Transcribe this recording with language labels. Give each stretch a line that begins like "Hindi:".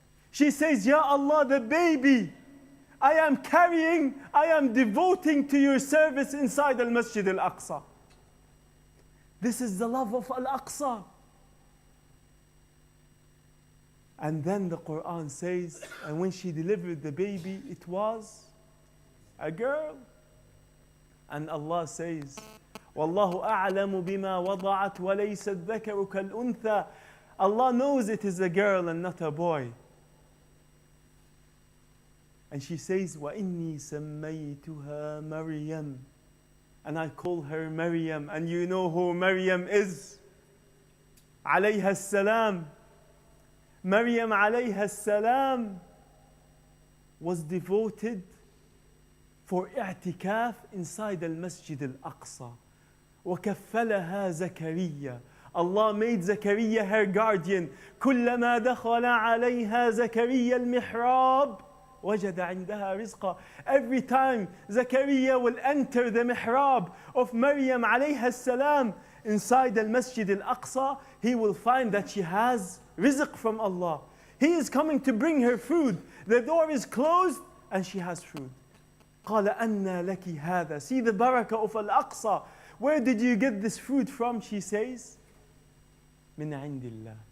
English: She says, Ya Allah, the baby I am carrying, I am devoting to your service inside Al-Masjid Al-Aqsa. This is the love of Al-Aqsa. And then the Quran says, and when she delivered the baby, it was a girl. And Allah says,
Arabic: وَاللَّهُ أَعْلَمُ بِمَا وَضَعَتْ وَلَيْسَ الذَّكَرُ كَالْأُنْثَى.
English: Allah knows it is a girl and not a boy. And she says,
Arabic: وَإِنِّي سَمَّيْتُهَا مَرْيَمْ.
English: And I call her Maryam. And you know who Maryam is?
Arabic: عليها السلام.
English: Maryam alayha salam was devoted for i'tikaf inside al-Masjid al-Aqsa.
Arabic: وَكَفَّلَهَا زَكَرِيَّا.
English: Allah made Zakaria her guardian.
Arabic: كُلَّمَا دَخَلَ عَلَيْهَا زَكَرِيَّا الْمِحْرَابِ وَجَدَ عِنْدَهَا رِزْقًا.
English: Every time Zakaria will enter the mihrab of Maryam alayha salam inside al-Masjid al-Aqsa, he will find that she has rizq from Allah. He is coming to bring her food. The door is closed and she has food.
Arabic: قَالَ أَنَّا لَكِ هَذَا.
English: See the barakah of Al-Aqsa. Where did you get this food from? She says,
Arabic: مِنْ عِنْدِ اللَّهِ.